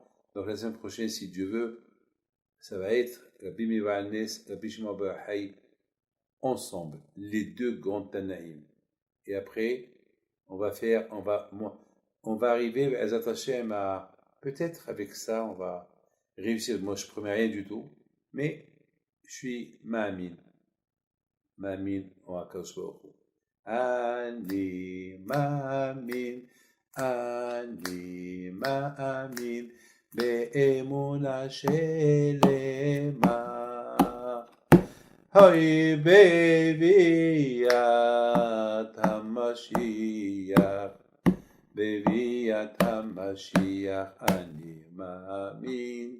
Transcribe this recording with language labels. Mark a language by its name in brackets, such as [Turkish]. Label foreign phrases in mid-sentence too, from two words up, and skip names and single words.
[French] Donc la semaine prochaine, si Dieu veut, ça va être Rabbi Meir Alnes, Rabbi Shimon bar Yochai, ensemble, les deux grands Tanaïm. Et après, on va arriver à [Hebrew] עזרת השם [French] à, peut-être avec ça, on va réussir. Moi, je ne promets rien du tout, mais je suis Ma'amin en [Hebrew] הקדוש ברוך הוא. אני מאמין באמונה שלמה. אוי בביאת המשיח, בביאת המשיח אני מאמין.